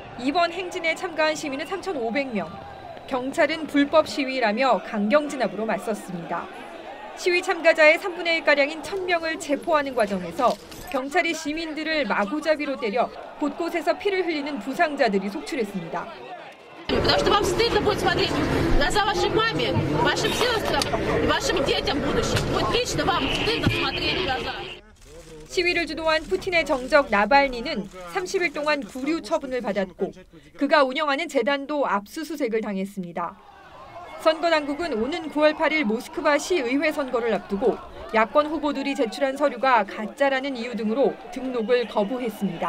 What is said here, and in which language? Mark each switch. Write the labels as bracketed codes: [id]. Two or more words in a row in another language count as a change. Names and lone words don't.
[ko] 이번 행진에 참가한 시민은 3,500명. 경찰은 불법 시위라며 강경 진압으로 맞섰습니다. 시위 참가자의 3분의 1가량인 1,000명을 체포하는 과정에서 경찰이 시민들을 마구잡이로 때려 곳곳에서 피를 흘리는 부상자들이 속출했습니다. [ru] Потому что вам стыдно будет смотреть в глаза вашей маме, вашим сестрам, вашим детям в будущем. Вот лично вам стыдно смотреть в глаза. [ko] 시위를 주도한 푸틴의 정적 나발니는 30일 동안 구류 처분을 받았고 그가 운영하는 재단도 압수수색을 당했습니다. 선거 당국은 오는 9월 8일 모스크바 시의회 선거를 앞두고 야권 후보들이 제출한 서류가 가짜라는 이유 등으로 등록을 거부했습니다.